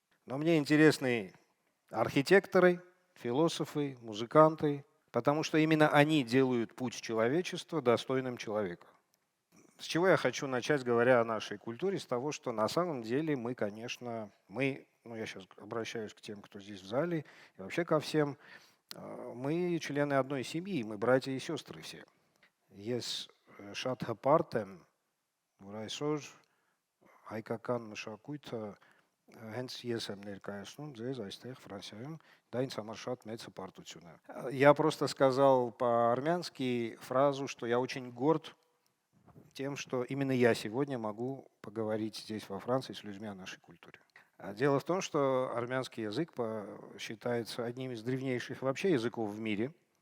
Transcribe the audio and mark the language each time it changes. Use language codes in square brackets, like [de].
[ru] Но мне интересны архитекторы, философы, музыканты, потому что именно они делают путь человечества достойным человека. С чего я хочу начать, говоря о нашей культуре, с того, что на самом деле мы, конечно, я сейчас обращаюсь к тем, кто здесь в зале, и вообще ко всем, мы члены одной семьи, мы братья и сестры все. [hy] Ես շատ հպարտ եմ, որ այսօր հայկական մշակույթը հենց ես եմ ներկայացնում ձեզ այստեղ Ֆրանսիայում, դա ինձ համար շատ մեծ հպարտություն է. [ru] Я просто сказал по-армянски фразу, что я очень горд тем, что именно я сегодня могу поговорить здесь во Франции с людьми о нашей культуре. Дело в том, что армянский язык считается одним из древнейших вообще языков в мире.